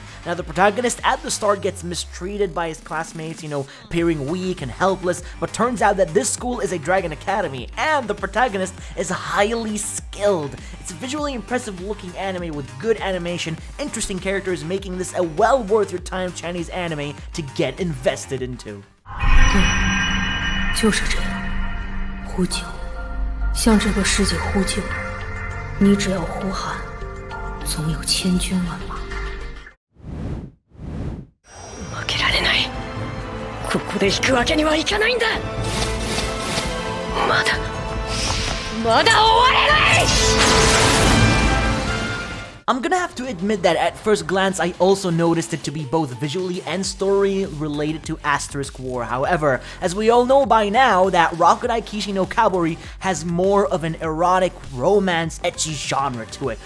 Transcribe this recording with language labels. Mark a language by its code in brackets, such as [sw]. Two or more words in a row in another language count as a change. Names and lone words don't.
[en] Now, the protagonist at the start gets mistreated by his classmates, appearing weak and helpless, but turns out that this school is a dragon academy, and the protagonist is highly skilled. It's a visually impressive looking anime with good animation, interesting characters, making this a well worth your time Chinese anime to get invested into. [zh] 就是这样，呼救，向这个世界呼救。你只要呼喊，总有千军万马。 [ja] 負けられない。ここで引くわけにはいかないんだ。まだ終われない。 [en] I'm gonna have to admit that at first glance I also noticed it to be both visually and story related to Asterisk War. However, as we all know by now, that Rakudai Kishi no Kabori has more of an erotic, romance, ecchi genre to it.